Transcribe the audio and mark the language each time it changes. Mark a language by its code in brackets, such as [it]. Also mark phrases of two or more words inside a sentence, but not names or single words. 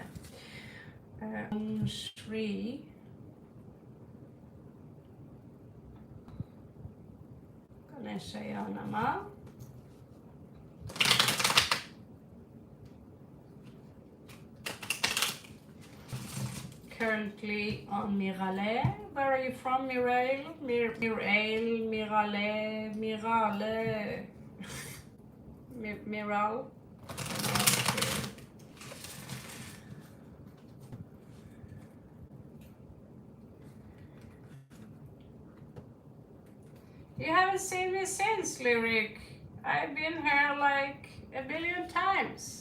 [sa] Om Shri Ganeshaya Nama. [en] Currently on Mirale. Where are you from, Mirale? Mirale. Miral. You haven't seen me since, Lyric. I've been here like a billion times.